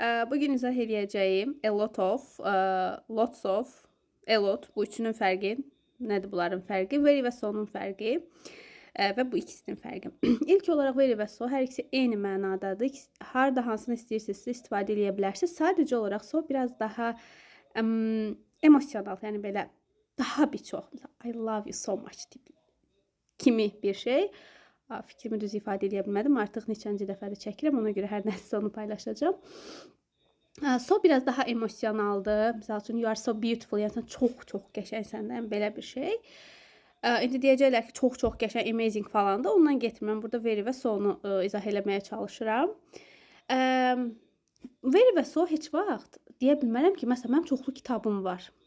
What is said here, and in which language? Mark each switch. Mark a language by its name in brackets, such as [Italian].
[Azerbaijani] Bugün izah edəcəyim lots of, a lot bu üçünün fərqi, nədir bunların fərqi, very və so'nun fərqi və bu ikisinin fərqi. İlk olaraq very və so hər ikisi eyni mənadadır. Harda hansını istəyirsinizsə istifadə edə bilərsiniz. Sadəcə olaraq so biraz daha emosional, yəni belə daha bir çox. [English] I love you so much [Azerbaijani] kimi bir şey. Fikrimi düz ifadə edə bilmədim. Artıq neçənci dəfədir çəkirəm. Ona görə hər nəsə onu paylaşacağım. So biraz daha emosionaldır. Məsəl üçün [English] you are so beautiful. [Azerbaijani] Yəni sən çox qəşəngsən, belə bir şey. İndi deyəcəklər ki, çox qəşəng, amazing falan da. Ondan getmirəm. Burada very və so'nu izah eləməyə çalışıram. Very və so heç vaxt deyə bilmərəm ki, məsələn, mənim çoxlu kitabım var.